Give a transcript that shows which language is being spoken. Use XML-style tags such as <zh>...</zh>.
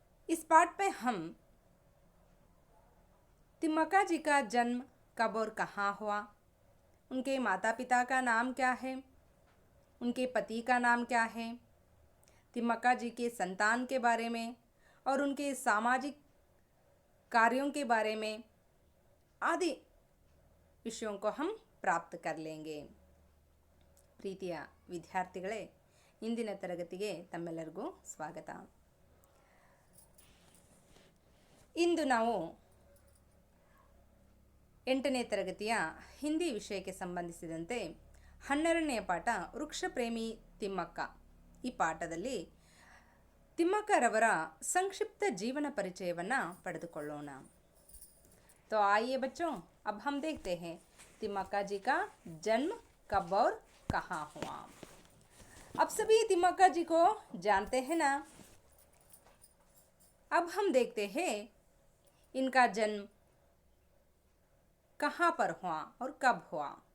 <hi>इस पाठ में हम तिम्मक्का जी का जन्म कब और कहाँ हुआ, उनके माता पिता का नाम क्या है, उनके पति का नाम क्या है, तिम्मक्का जी के संतान के बारे में और उनके सामाजिक कार्यों के बारे में आदि विषयों को हम प्राप्त कर लेंगे।</hi> <kn>ಪ್ರೀತಿಯ ವಿದ್ಯಾರ್ಥಿಗಳೇ, ಇಂದಿನ ತರಗತಿಗೆ ತಮ್ಮೆಲ್ಲರಿಗೂ ಸ್ವಾಗತ। ಇಂದು ನಾವು 8ನೇ ತರಗತಿಯ ಹಿಂದಿ ವಿಷಯಕ್ಕೆ ಸಂಬಂಧಿಸಿದಂತೆ 12ನೇ ಪಾಠ ವೃಕ್ಷ ಪ್ರೇಮಿ ತಿಮ್ಮಕ್ಕ। ಈ ಪಾಠದಲ್ಲಿ ತಿಮ್ಮಕ್ಕರವರ ಸಂಕ್ಷಿಪ್ತ ಜೀವನ ಪರಿಚಯವನ್ನು ಪಡೆದುಕೊಳ್ಳೋಣ।</kn> <hi>तो आइए बच्चों, अब हम देखते हैं तिम्मक्का जी का जन्म कब और कहाँ हुआ। अब सभी तिम्मक्का जी को जानते हैं ना। अब हम देखते हैं इनका जन्म कहाँ पर हुआ और कब हुआ।</hi>